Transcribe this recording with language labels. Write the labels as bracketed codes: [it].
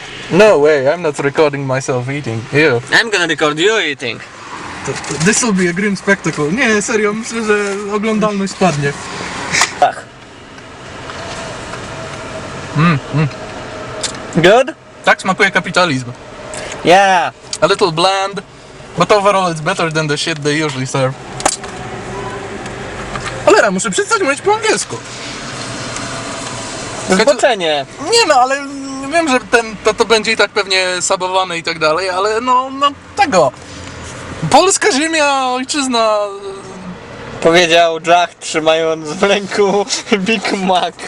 [en] No way, I'm not recording myself eating. Ew. I'm gonna record you eating. This will be a grim spectacle. [pl] Nie, serio, myślę, że oglądalność spadnie. Tak. [en] Good? [pl] Tak smakuje kapitalizm. [en] Yeah. A little bland, but overall it's better than the shit they usually serve. [pl] Cholera, muszę przestać mówić po angielsku. Zboczenie. Nie no, ale wiem, że to będzie i tak pewnie sabowane i tak dalej, ale no tego. Polska ziemia, ojczyzna. Powiedział Jack, trzymając w ręku Big Maca.